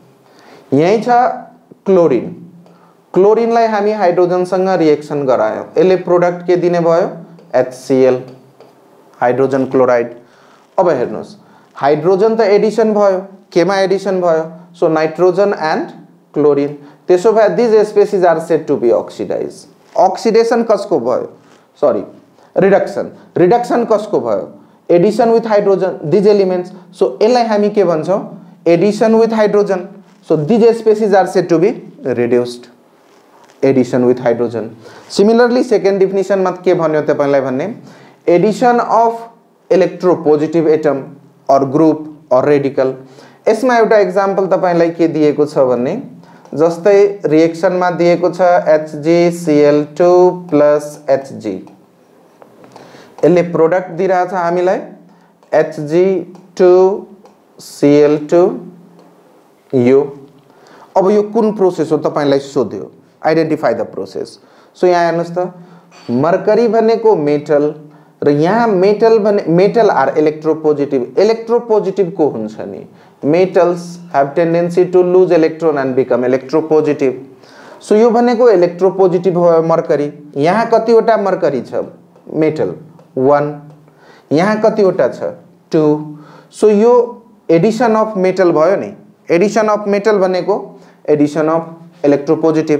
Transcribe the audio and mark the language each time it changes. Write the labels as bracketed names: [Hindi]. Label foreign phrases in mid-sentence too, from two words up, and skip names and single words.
[Nepali] यही छ क्लोरिन, क्लोरिनलाई हामी हाइड्रोजन सँग रिएक्सन गरायौं, यसले प्रोडक्ट के दिने भयो? [English] HCl, hydrogen chloride. [Nepali] अब हेर्नुस् हाइड्रोजन त एडिशन भयो, केमा एडिशन भयो? [English] so nitrogen and chlorine. [Nepali] त्यसो भए [English] this species are said to be oxidize. [Nepali] ऑक्सिडेशन कसको भयो? [English] sorry reduction, reduction [Nepali] कसको भयो? [English] addition with hydrogen, these elements. [Nepali] सो यसलाई हामी के भन्छौं? [English] addition with hydrogen. so these species are said to be reduced, addition with hydrogen. similarly second definition [Nepali] मा के भन्यो तपाईलाई भन्ने? [English] addition of electropositive atom or group or radical. [Nepali] यसमा एउटा एक्जाम्पल तपाईलाई के दिएको छ भन्ने जस्तै रिएक्सनमा दिएको छ HgCl2 + Hg, यसले प्रोडक्ट दिइरहेछ हामीलाई Hg2Cl2 यो। अब यो कुन प्रोसेस हो तपाईलाई सोध्यो, [English] identify the process. [Nepali] सो यहाँ हेर्नुस् त, मर्करी भनेको मेटल र यहाँ [English] metal are electropositive. [Nepali] इलेक्ट्रोपोजिटिभ को हुन्छ नि, [English] metals have tendency to lose electron and become electropositive. [Nepali] सो यो भनेको इलेक्ट्रोपोजिटिभ हो मर्करी। यहाँ कतिवटा मर्करी छ मेटल 1, यहाँ कतिवटा छ 2। [English] so yo addition of metal [Nepali] भयो नि, [English] addition of metal bhaneko addition of electropositive.